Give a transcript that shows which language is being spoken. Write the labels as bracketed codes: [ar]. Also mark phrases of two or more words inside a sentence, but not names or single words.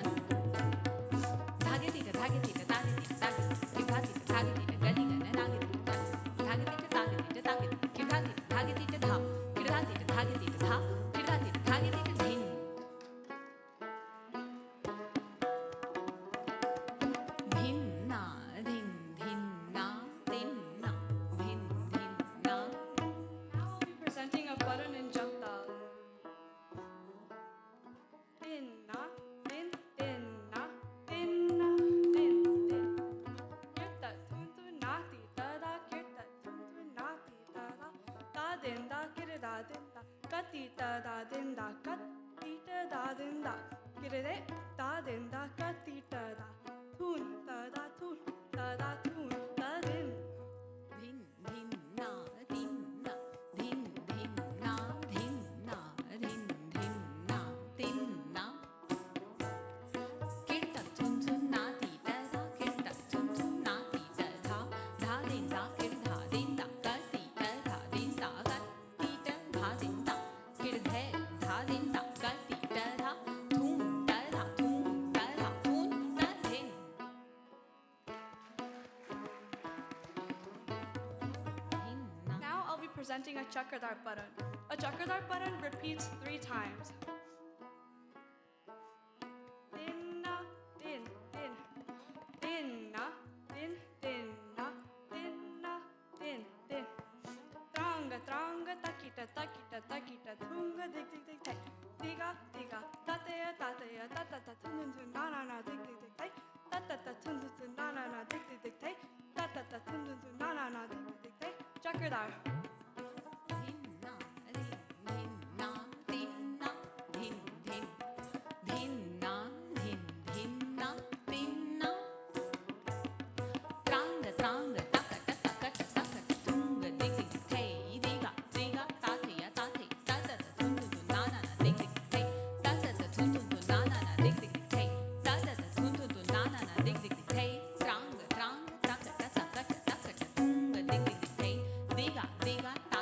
[en] Dhage tika, dhage tika, dhage tika, dhage tika, kirtha tika, dhage tika, gadi gana, dhage tika, dhage tika, dhage tika, dhage tika, kirtha tika, dhage tika, dha, kirtha tika, dhage tika, dha, kirtha tika, dhage tika, dhin. Dhinna, dhin, dhinna, dhinna, dhin, dhinna. Now I'll be presenting a button and jump dal. Dinna, din, dinna, dinna, din, din. Kirta, tuntu, nati, tada, kirta, tuntu, nati, tada. Da, din, da, kira, da, din, da. Kati, da, da, din, da. Kati, da, din, da. Kira, de, da, din, da. Kati, da, da. Tun, da, da, tun, da, da, tun, da, din. Dhin, dhinna, dhinna, dhin, dhinna, dhinna, dhin, dhinna, dhinna. Kirta, tun, tun, nati, da, da, kirta, tun, tun, nati, da, da. Da, din, da, kirtha, din, da, kati, da, da, din, da, kati, da, da, din, da. Kirthe, da, din, da, kati, da, da. Thun, da, da, thun, da, da, thun, da, din. Dhinna. Now I'll be presenting a chakradar button. A chakradar button repeats 3 times. Dinna, din, din. Dinna, din, dinna. Dinna, din, din. Tranga, tranga, takita, takita, takita. Tunga, dig, dig, dig, dig. Diga, diga. Tataya, tataya, tatata. Tun, tun, na, na, na. Dig, dig, dig, dig. Tatata, tun, tun, tun, na, na, na. Dig, dig, dig, dig. Tatata, tun, tun, tun, na, na, na. Dig, dig, dig, dig. Chakradar. Dhinna, dhin, dhinna, dhinna, dhin, dhin. Dhinna, dhin, dhinna, dhinna. Tranga, tranga, takata, takata, takata, tunga, dig, dig, hey, diga, diga, tataya, tatay, tatata, tun, tun, tun, na, na, na, dig, dig, hey, tatata, tun, tun, tun, na, na, na, dig, dig, hey, tatata, tun, tun, tun, na, na, na, dig, dig, hey, tranga, tranga, takata, takata, takata, tunga, dig, dig, hey, diga, diga,